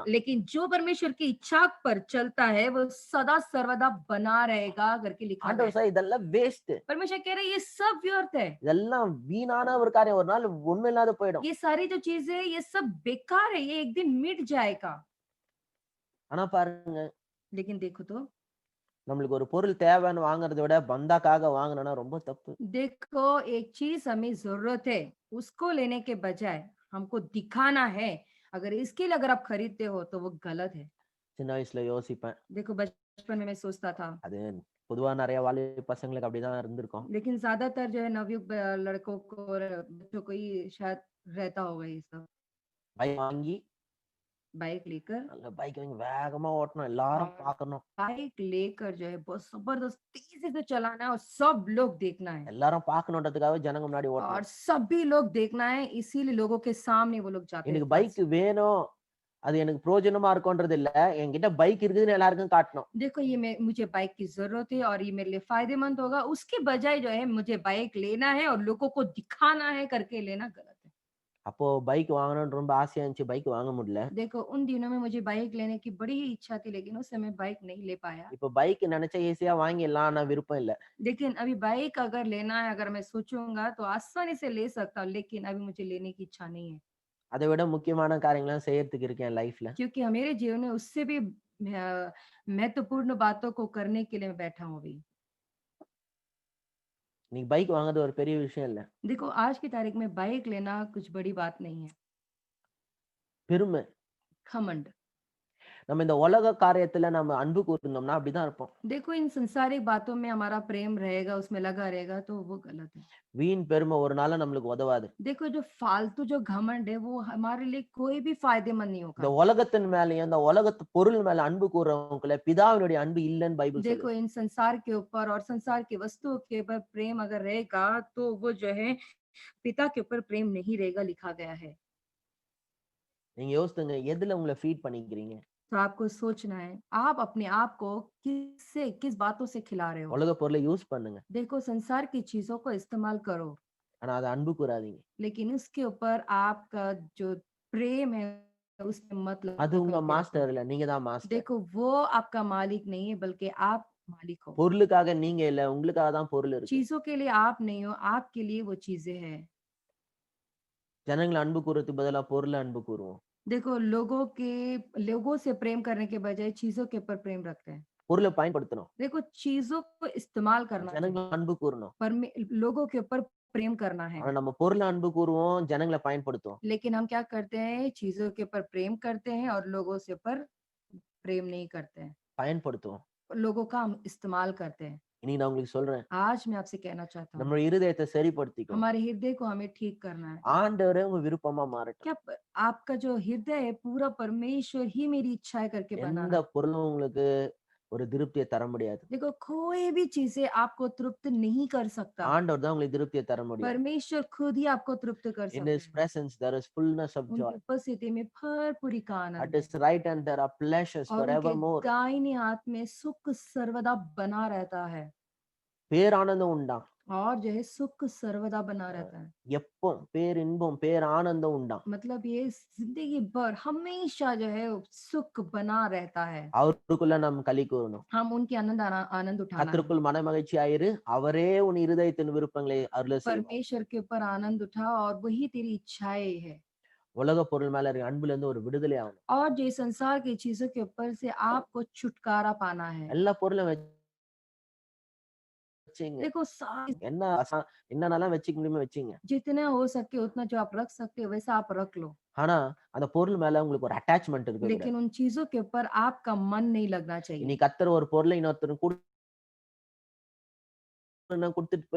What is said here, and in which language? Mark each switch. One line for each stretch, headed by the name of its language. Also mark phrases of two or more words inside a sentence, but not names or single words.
Hindi: लेकिन जो परमेश्वर की इच्छा पर चलता है वो सदा सर्वदा बना रहेगा करके लिखा है।
Tamil: ஆண்டவர் சார் இதெல்லாம் வேஸ்ட்,
Hindi: परमेश्वर कह रहे हैं ये सब व्यर्थ है,
Tamil: இதெல்லாம் வீணான ஒரு காரியம், ஒரு நாள் உண்மை இல்லாத போயிடும்.
Hindi: ये सारी जो चीजें है ये सब बेकार है, ये एक दिन मिट जाएगा।
Tamil: ஆனா பாருங்க,
Hindi: लेकिन देखो तो
Tamil: நம்மளுக்கு ஒரு பொருள் தேவைன்னு வாங்குறதை விட பந்தாக்காக வாங்கினா ரொம்ப தப்பு.
Hindi: देखो एक चीज हमें जरूरत है उसको लेने के बजाय हमको दिखाना है, अगर इसके लिए अगर आप खरीदते हो तो वो गलत है।
Tamil: சின்ன वयசுல யோசிப்பேன்,
Hindi: देखो बचपन में मैं सोचता था,
Tamil: அது பொதுவா நிறைய வாலிப பசங்களுக்கு அப்படிதான் இருந்திருக்கும்.
Hindi: लेकिन ज्यादातर जो है नवयुग लड़कों को और बच्चों को ही शायद रहता होगा ये सब।
Tamil: பைக் வாங்கி
Hindi: बाइक लेकर
Tamil: நல்ல பைக் வாங்கி வேகமா ஓட்டணும், எல்லாரும்
Hindi: हाँ,
Tamil: பார்க்கணும்,
Hindi: बाइक लेकर जो है बहुत जबरदस्त तेजी से चलाना है और सब लोग देखना है,
Tamil: எல்லாரும் பார்க்கணுன்றதுக்காக ஜனங்க முன்னாடி
Hindi: और
Tamil: ஓட்டணும்.
Hindi: सभी लोग देखना है, इसीलिए लोगों के सामने वो लोग जाते हैं
Tamil: எனக்கு
Hindi: पास।
Tamil: பைக் வேணும், அது எனக்கு பிரயோஜனமா இருக்கும்ன்றது இல்ல, என்கிட்ட பைக் இருக்குதுன்னு எல்லாருக்கும் காட்டணும்.
Hindi: देखो ये मुझे बाइक की जरूरत है और ये मेरे लिए फायदेमंद होगा, उसके बजाय जो है मुझे बाइक लेना है और लोगों को दिखाना है करके लेना गलत है।
Tamil: அப்போ பைக் வாங்கணும்னு ரொம்ப ஆசையா இருந்துச்சு. பைக் வாங்க முடியல.
Hindi: देखो उन दिनों में मुझे बाइक लेने की बड़ी ही इच्छा थी, लेकिन उस समय बाइक नहीं ले पाया।
Tamil: இப்போ பைக் நெனச்சா ஈஸியா வாங்கிடலாம். ஆனா விருப்பம் இல்ல.
Hindi: लेकिन अभी बाइक अगर लेना है, अगर मैं सोचूँगा तो आसानी से ले सकता हूँ, लेकिन अभी मुझे लेने की इच्छा नहीं है।
Tamil: அத விட முக்கியமான காரியங்கள்லாம் செய்யறதுக்கு இருக்கு என் லைஃப்ல.
Hindi: क्योंकि मेरे जीवन में उससे भी महत्वपूर्ण बातों को करने के लिए मैं बैठा हूँ अभी।
Tamil: இன்னைக்கு பைக் வாங்குறது ஒரு பெரிய விஷயம் இல்ல.
Hindi: देखो आज की तारीख में बाइक लेना कुछ बड़ी बात नहीं है।
Tamil: பெருமை.
Hindi: घमंड।
Tamil: நம்ம இந்த உலக காரியத்துல நம்ம அன்பு கூர்ந்தோம்னா அப்படிதான் இருப்போம்.
Hindi: देखो इन संसारिक बातों में हमारा प्रेम रहेगा, उसमें लगा रहेगा तो वो गलत है।
Tamil: வீண் பெருமை ஒரு நாளும் நம்மளுக்கு உதவாது.
Hindi: देखो जो फालतू जो घमंड है वो हमारे लिए कोई भी फायदेमंद नहीं
Tamil: இந்த
Hindi: होगा।
Tamil: உலகத்தின் மேலயும், இந்த உலகத்து பொருள் மேல அன்பு கூர்றவங்களுக்குள்ள பிதாவினுடைய அன்பு இல்லன்னு பைபிள்
Hindi: देखो
Tamil: சொல்லுது.
Hindi: इन संसार के ऊपर और संसार की वस्तुओं के ऊपर प्रेम अगर रहेगा तो वो जो है पिता के ऊपर प्रेम नहीं रहेगा, लिखा गया है।
Tamil: நீங்க யோசித்துங்க எதுல உங்கள ஃபீட் பண்ணிக்கிறீங்க?
Hindi: तो आपको सोचना है आप अपने आप को किससे किस बातों से खिला रहे हो।
Tamil: உலக பொருளை யூஸ் பண்ணுங்க.
Hindi: देखो संसार की चीजों को इस्तेमाल करो,
Tamil: ஆனா அத அன்பு கூறாதீங்க.
Hindi: लेकिन उसके ऊपर आपका जो प्रेम है उसमें मत
Tamil: அது
Hindi: लगा
Tamil: உங்க
Hindi: करके रखो।
Tamil: மாஸ்டர் இல்ல. நீங்க தான் மாஸ்டர்.
Hindi: देखो वो आपका मालिक नहीं है, बल्कि आप मालिक हो।
Tamil: பொருளுக்காக நீங்க இல்ல. உங்களுக்காக தான் பொருள் இருக்கு.
Hindi: चीजों के लिए आप नहीं हो, आपके लिए वो चीजें हैं।
Tamil: ஜனங்கள அன்பு கூர்றதுக்கு பதிலா பொருள அன்பு கூறுவோம்.
Hindi: देखो लोगों से प्रेम करने के बजाय चीजों के ऊपर प्रेम रखते हैं।
Tamil: பொருள பயன்படுத்தணும்.
Hindi: देखो चीजों को इस्तेमाल करना
Tamil: ஜனங்கள
Hindi: चाहिए,
Tamil: அன்பு கூறணும்.
Hindi: पर लोगों के ऊपर प्रेम करना है।
Tamil: ஆனா நம்ம பொருள अன்பு கூறுவோம். ஜனங்கள பயன்படுத்துவோம்.
Hindi: लेकिन हम क्या करते हैं, चीजों के ऊपर प्रेम करते हैं और लोगों से ऊपर प्रेम नहीं करते हैं।
Tamil: பயன்படுத்துவோம்.
Hindi: लोगों का हम इस्तेमाल करते हैं।
Tamil: இன்னைக்கு நான் உங்களுக்கு சொல்றேன்.
Hindi: आज मैं आपसे कहना चाहता हूँ
Tamil: நம்ம இருதயத்தை சரிப்படுத்திக்கோ.
Hindi: हमारे हृदय को हमें ठीक करना है।
Tamil: ஆண்டவரே உங்க விருப்பமா மாறட்டும்.
Hindi: क्या आपका जो हृदय है पूरा परमेश्वर ही मेरी इच्छाएं करके
Tamil: எந்த
Hindi: बनाना।
Tamil: பொருளும் உங்களுக்கு ஒரு திருப்தியை தர முடியாது.
Hindi: देखो कोई भी चीजें आपको तृप्त नहीं कर सकता,
Tamil: ஆண்டவர் தான் உங்களுக்கு திருப்தியை தர முடியும்.
Hindi: परमेश्वर खुद ही आपको तृप्त कर
English: In
Hindi: सकते
English: his
Hindi: हैं।
English: presence there is fullness of joy.
Hindi: उनकी उपस्थिति में भरपूरी का
English: At
Hindi: आनंद है
English: his right hand there are pleasures
Hindi: और उनके
English: forevermore.
Hindi: दाहिने हाथ में सुख सर्वदा बना रहता है
Tamil: பேரானந்தம் உண்டாம்.
Hindi: और जो है सुख सर्वदा बना रहता है।
Tamil: எப்போ பேரின்பம் பேரானந்தம் உண்டாம்.
Hindi: मतलब ये जिंदगी भर हमेशा जो है सुख बना रहता है।
Tamil: அவருக்குள்ள நாம் களி கூறணும்.
Hindi: हम उनके आनंद उठाना है।
Tamil: கர்த்தருக்குள் மனமகிழ்ச்சியாயிரு. அவரே உன் இருதயத்தின் விருப்பங்களை அருள செய்வார்.
Hindi: परमेश्वर के ऊपर आनंद उठा और वही तेरी इच्छाएं है।
Tamil: உலக பொருள் மேல இருக்க அன்புல இருந்து ஒரு விடுதலை ஆகணும்.
Hindi: और जो संसार की चीजों के ऊपर से आपको छुटकारा पाना है।
Tamil: எல்லா பொருளும் வச்சீங்க.
Hindi: देखो सारी
Tamil: என்ன என்னென்னலாம் வச்சுக்க முடியுமோ வச்சீங்க.
Hindi: जितना हो सके उतना जो आप रख सकते हो वैसा आप रख लो,
Tamil: ஆனா அந்த பொருள் மேல உங்களுக்கு ஒரு அட்டாச்மெண்ட் இருக்கக்கூடாது.
Hindi: लेकिन उन चीजों के ऊपर आपका मन नहीं लगना चाहिए।
Tamil: இன்னைக்கு கர்த்தர் ஒரு பொருளை இன்னொருத்தருக்கு குடுத்துட்டு போய்